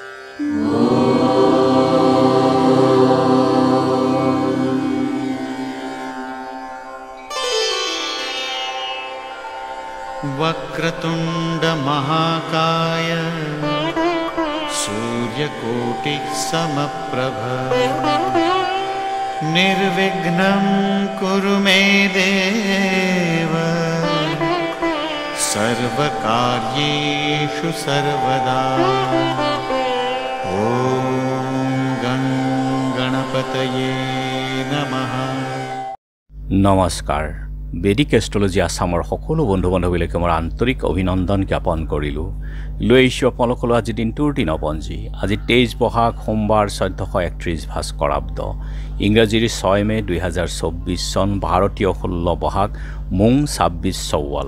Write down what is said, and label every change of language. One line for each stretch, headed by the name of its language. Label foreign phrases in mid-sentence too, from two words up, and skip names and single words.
Sanskrit: वक्रतुंड महाकाय सूर्यकोटि समप्रभ निर्विघ्नं कुरु मे देव सर्वकार्येषु सर्वदा। ओम गं गणपतये नमः।
Assamese: नमस्कार।
English: Vedic astrology
Assamese: আসামৰ সকলো বন্ধু বান্ধৱীলৈকে মোৰ আন্তৰিক অভিনন্দন জ্ঞাপন কৰিলোঁ। লৈ আহিছোঁ আপোনালোকলৈ আজি দিনটোৰ দিনপঞ্জী। আজি 23 বহাগ সোমবাৰ 1431 ভাস্কৰাব্দ, ইংৰাজীৰ 6 মে 2024 চন, ভাৰতীয় 16 বহাগ মোং 26 চৌৱাল।